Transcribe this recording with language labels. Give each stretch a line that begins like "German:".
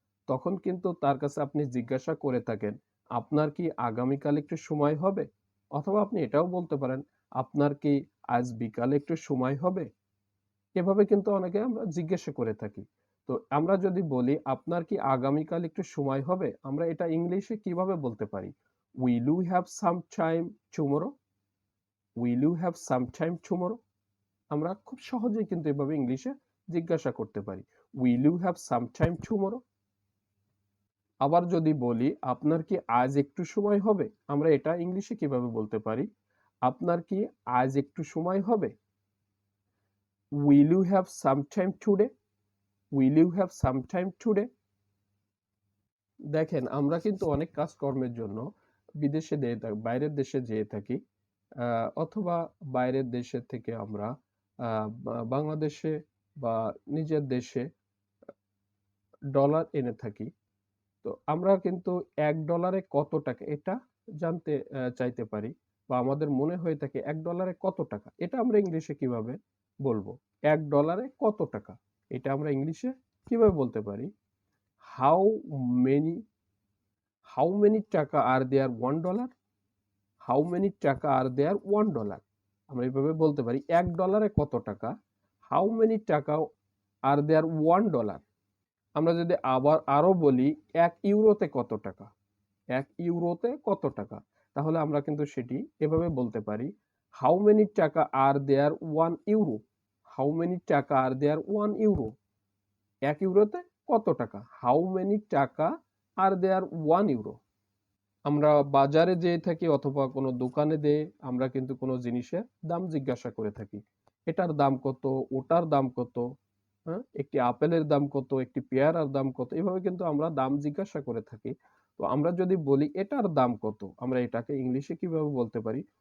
Bangla: তখন কিন্তু তার কাছে আপনি জিজ্ঞাসা করে থাকেন, "আপনার কি আগামীকাল একটু সময় হবে?" অথবা আপনি এটাও বলতে পারেন, "আপনার কি আজ বিকালে একটু সময় হবে?" এভাবে কিন্তু অনেকে আমরা জিজ্ঞাসা করে থাকি। তো আমরা যদি বলি, "আপনার কি আগামীকাল একটু সময় হবে?" আমরা এটা ইংলিশে কিভাবে বলতে পারি?
English: "Will you have some time tomorrow? Will you have some time tomorrow?"
Bangla: আমরা খুব সহজেই কিন্তু এভাবে ইংলিশে জিজ্ঞাসা করতে পারি।
English: "Will you have some time tomorrow?"
Bangla: আবার যদি বলি, "আপনার কি আজ একটু সময় হবে?" আমরা এটা ইংলিশে কিভাবে বলতে পারি? "আপনার কি আজ একটু সময় হবে?"
English: "Will you have some time today?" "Will you have some time today?"
Bangla: দেখেন আমরা কিন্তু অনেক কাজকর্মের জন্য বিদেশে বাইরের দেশে যেয়ে থাকি। অথবা বাইরের দেশের থেকে আমরা বাংলাদেশে বা নিজের দেশে ডলার এনে থাকি। তো আমরা কিন্তু $1 কত টাকা এটা জানতে চাইতে পারি বা আমাদের মনে হয়ে থাকে $1 কত টাকা? এটা আমরা ইংলিশে কিভাবে বলবো? $1 কত টাকা? এটা আমরা ইংলিশে কিভাবে বলতে পারি?
English: How many how many taka are there $1? How many taka are there $1?
Bangla: আমরা এভাবে বলতে পারি $1 কত টাকা?
English: How many taka are there $1?
Bangla: আমরা যদি আবার আরো বলি €1 কত টাকা? €1 কত টাকা? তাহলে আমরা কিন্তু সেটি এভাবে বলতে পারি,
English: How many taka are there €1? How many taka are there €1?
Bangla: €1 কত টাকা?
English: How many taka are there €1?
Bangla: আমরা বাজারে যেয়ে থাকি অথবা কোনো দোকানে যেয়ে আমরা কিন্তু কোনো জিনিসের দাম জিজ্ঞাসা করে থাকি। এটার দাম কত? ওটার দাম কত? হ্যাঁ? একটি আপেলের দাম কত? একটি পেয়ারার দাম কত? এভাবে কিন্তু আমরা দাম জিজ্ঞাসা করে থাকি। তো আমরা যদি বলি এটার দাম কত? আমরা এটাকে ইংলিশে কিভাবে বলতে পারি?